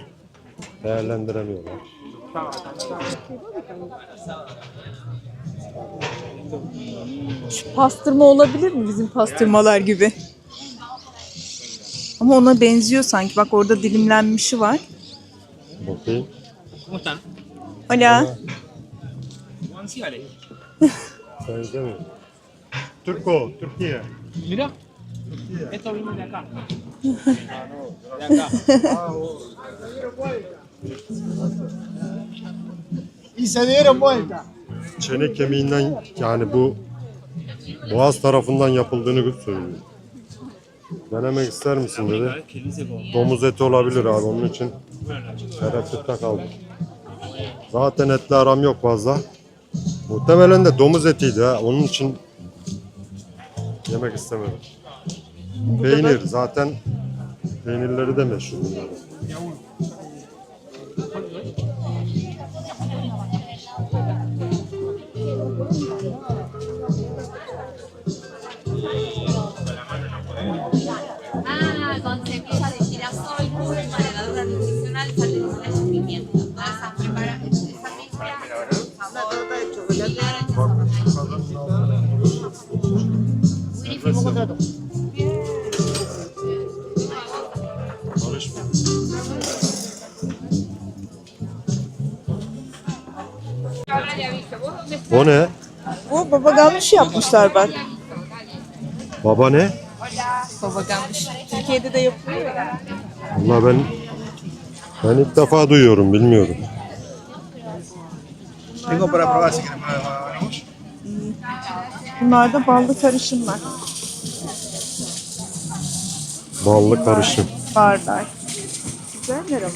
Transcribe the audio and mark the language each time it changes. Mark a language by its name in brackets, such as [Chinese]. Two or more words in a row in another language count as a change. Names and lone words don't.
[Turkish] Değerlendiremiyorlar. Şu pastırma olabilir mi bizim pastırmalar gibi? Ama ona benziyor sanki. Bak orada dilimlenmişi var. Bakayım. [Spanish] ¿Cómo están? Hola. Sí, vale. [Turkish] Benzemiyor. Türko, Türkiye. [Spanish] Mira, esto viene de acá. De acá. Y se dieron vuelta. [Turkish] Çene kemiğinden yani bu boğaz tarafından yapıldığını söylüyor. Denemek ister misin dedi. Domuz eti olabilir abi onun için tereddütte kaldım. Zaten etle aram yok fazla. Muhtemelen de domuz etiydi ha onun için yemek istemedim. Peynir zaten peynirleri de meşhur bunların. [Spanish] Ah, con semilla de girasol, cúrcuma, levadura nutricional, sal de cebolla y pimienta. Vas a preparar esa [Turkish] Karışma. O ne? Bu baba ganoush yapmışlar bak. Baba ne? Baba ganoush. Türkiye'de de yapılıyor ya. Vallahi ben ilk defa duyuyorum bilmiyorum. [Spanish] Tengo para probar si quieren probar. [Turkish] Bunlar da ballı karışımlar. Ballı karışım. Bardak. Güzeller ama.